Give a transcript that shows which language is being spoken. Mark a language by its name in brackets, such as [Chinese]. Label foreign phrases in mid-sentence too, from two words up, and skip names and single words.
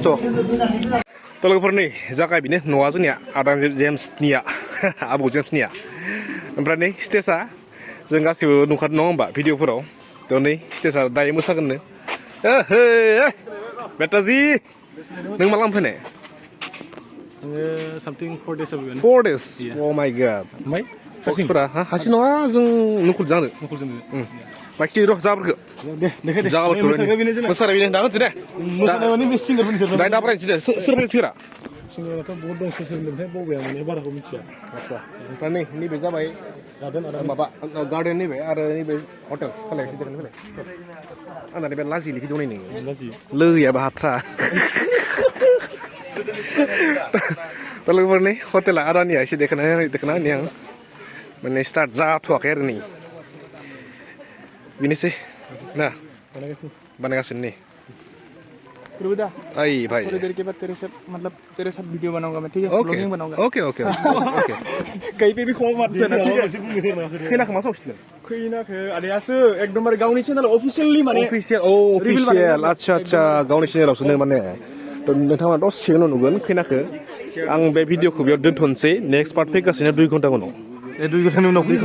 [Bodo] लोगोफोरनि जागाय बेनो न'आ जोंनिया आदा जेम्सनिया आबौ जेम्सनिया ओमफ्राय नै स्टेजआ जों गासिबो नुखादों नङा होमबा भिडिअफोराव थ' नै स्टेजआ दायो मोसागोननो बेटाजि नों माला फैनाय [English] something 4 days ago 4 days oh my god [Bodo] ओमफ्राय मानसिफोरा हारसिं नङा जों नखुलजों आरो बाखि र' जाबोरखो मोसानाय बेनो दा होनसै दे दाय दा फरायनोसै दे सोर फरायनोसै सिंगाराथ' बहुत दं सोरनिफ्राय बबेया माने बाराखौ मिथिया आच्छा ओमफ्राय नै नैबे जाबाय माबा गार्डेन नैबे आरो नैबे हटेल फैलाय फैलाय आंना बे लाजि लिखि दं नोङो लोगोयाबो हाथ्रा लोगोफोरनि हटेला आदानिया एसे देखना होनि आं माने स्टार्ट जाथ'वाखै आरो नै बेनोसै ना बानायगासिनो नै आई भाई [Hindi] थोड़ी देर के बाद तेरे साथ वीडियो बनाऊंगा मैं ठीक है ब्लॉगिंग बनाऊंगा ओके कहीं पे भी खबर मत देना ठीक है [Bodo] खैनाखौ मा समाव खैनाखौ आदायासो एकदमबारे गावनि [English] channel officially [Bodo] माने अफिसियेल आच्छा गावनि चेनेलावसो माने नोंथाङा दसेनो नुगोन खैनाखौ आं बे भिडिअखौ बेयाव दोनथ'नोसै [English] next part [Bodo] फैगासिनो 2 घन्टा उनाव 2 घन्टानि उनाव फैबाय